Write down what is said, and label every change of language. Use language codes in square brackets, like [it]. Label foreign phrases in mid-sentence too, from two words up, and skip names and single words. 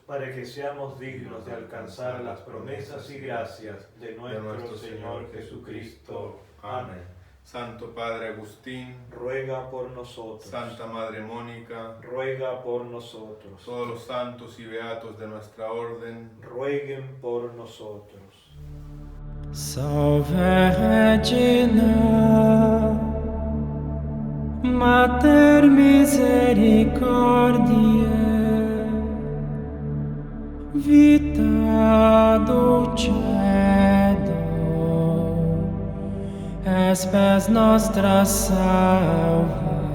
[es] para que seamos dignos de alcanzar las promesas y gracias de nuestro Señor Jesucristo. Amén. Santo Padre Agustín, ruega por nosotros. Santa Madre Mónica, ruega por nosotros. Todos los santos y beatos de nuestra orden, rueguen por nosotros. [la] Salve Regina, Mater misericordiae, vita dulcedo, espes nostra salve.